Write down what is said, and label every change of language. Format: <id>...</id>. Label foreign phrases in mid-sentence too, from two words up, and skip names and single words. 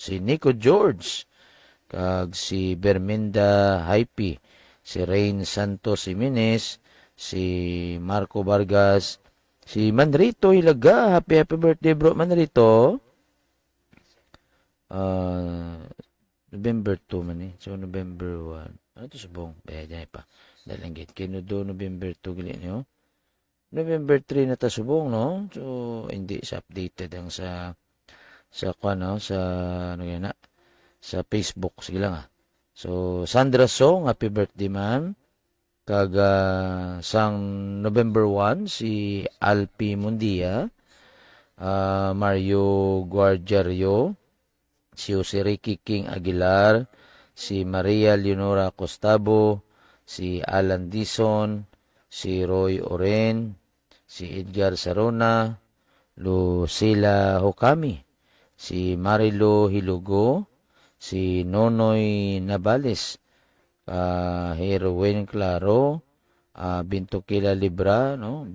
<hil>Si Nico George, kag si Berminda Hype, si Rain Santos Jimenez, si Marco Vargas, si Manrito Hilaga.</hil> <en>Happy birthday bro Manrito.</en> <hil>November 2 man eh. So November 1. Ano to subong? Dyan pa. Dalanggit. Kinudo November 2 gali nyo. November 3 na ta subong, no? So, hindi sa updated ang sa ano, sa ano yan na, sa Facebook. Sige lang So, Sandra Song,</hil> <en>happy birthday, ma'am.</en> <hil>Kag sang November 1, si Alpi Mundia, Mario Guardiario, si Jose Ricky King Aguilar, si Maria Leonora Costabo, si Alan Dison, si Roy Oren, si Edgar Sarona, Lucila Hokami, si Marilo Hilugo, si Nonoy Navales, Heroin Claro, Bintukila Libra, no?</hil>